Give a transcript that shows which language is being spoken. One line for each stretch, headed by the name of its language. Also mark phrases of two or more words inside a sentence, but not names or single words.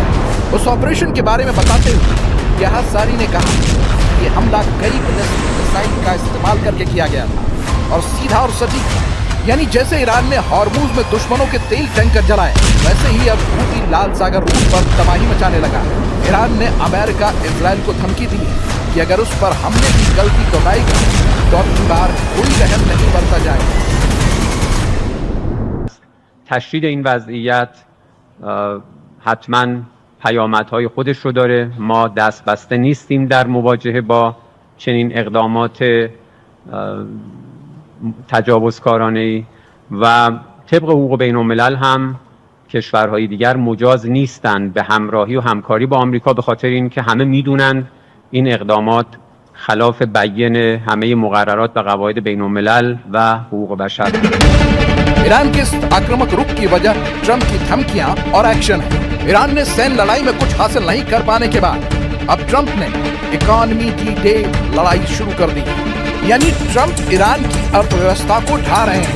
Hindi: उस ऑपरेशन के बारे में बताते हुए यहासारी ने कहा कि ये हमला कई
English: ballistic missile
Hindi: का इस्तेमाल करके किया गया था और सीधा और सटीक, यानी जैसे ईरान ने हॉर्मुज़ में दुश्मनों के तेल टैंकर जलाए, वैसे ही अब हूती लाल सागर रूट पर तबाही मचाने लगा। ईरान ने अमेरिका इजराइल को धमकी दी है कि अगर उस पर हमले की गलती दोहराएगा तो अब की बार कोई रहम नहीं बरता जाएगा।
Persian: تشدید این وضعیت حتما پیامدهای خودش رو داره. ما دست بسته نیستیم در مواجهه با چنین اقدامات تجاوزکارانه‌ای و طبق حقوق بین‌الملل هم کشورهای دیگر مجاز نیستند به همراهی و همکاری با آمریکا، به خاطر اینکه همه میدونن این اقدامات خلاف بیان همه مقررات و قواعد بین‌الملل و حقوق بشر.
Hindi: ईरान के आक्रामक रुख की वजह ट्रंप की धमकियां और एक्शन है। ईरान ने सैन्य लड़ाई में कुछ हासिल नहीं कर पाने के बाद अब ट्रंप ने
English: economy D-Day
Hindi: लड़ाई शुरू कर दी, यानी ट्रंप ईरान की अर्थव्यवस्था को ढा रहे हैं।